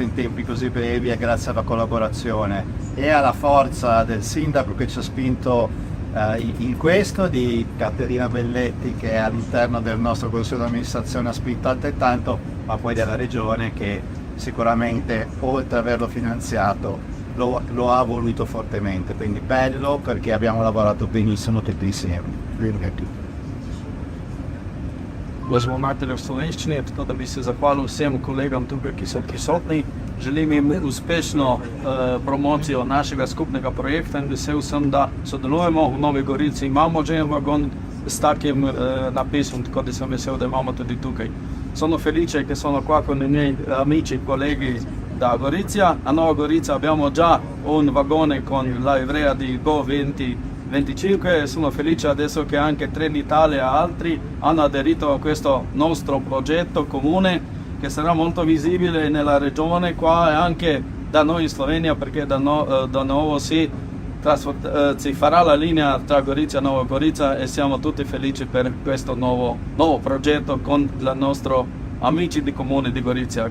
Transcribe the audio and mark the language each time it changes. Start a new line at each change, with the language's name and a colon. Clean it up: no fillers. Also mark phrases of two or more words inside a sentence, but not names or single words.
Italian: in tempi così brevi, è grazie alla collaborazione e alla forza del sindaco che ci ha spinto in questo, di Caterina Belletti che all'interno del nostro consiglio di amministrazione ha spinto altrettanto, ma poi della regione che sicuramente oltre ad averlo finanziato lo ha voluto fortemente, quindi bello perché abbiamo lavorato benissimo tutti insieme.
Slovenian: Možemo v slovenščini, tako da bi se zahvalil vsem kolegom tukaj, ki so prisotni. Želim jim uspešno promocijo našega skupnega projekta in vesel sem, da sodelujemo v Novi Gorici. Imamo že vagon s takim napisom, tako da sem vesel, da imamo tudi tukaj.
Italian: Sono felice che sono qua con i miei amici e colleghi da Gorizia. A Nuova Gorizia abbiamo già un vagone con la livrea di Go 2025 e sono felice adesso che anche Trenitalia e altri hanno aderito a questo nostro progetto comune che sarà molto visibile nella regione qua e anche da noi in Slovenia, perché da nuovo si farà la linea tra Gorizia e Nuova Gorizia e siamo tutti felici per questo nuovo progetto con i nostri amici di comune di Gorizia.